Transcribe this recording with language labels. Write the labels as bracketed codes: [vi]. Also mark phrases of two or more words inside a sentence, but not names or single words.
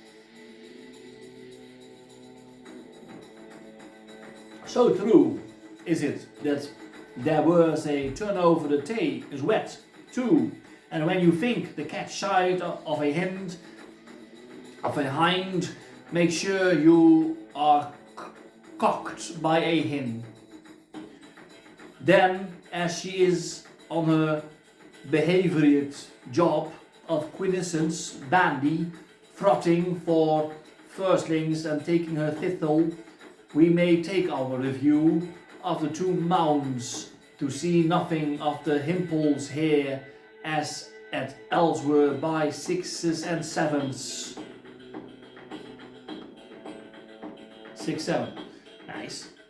[en] So true is it that there was a turnover the tay is wet too, and when you think the catch side of a hind, make sure you are cocked by a hen. Then, as she is on her behaviored job of quiescence, bandy, frotting for firstlings and taking her thistle, we may take our review of the two mounds to see nothing of the himples here as at elsewhere by 6s and 7s. 6, 7. Nice.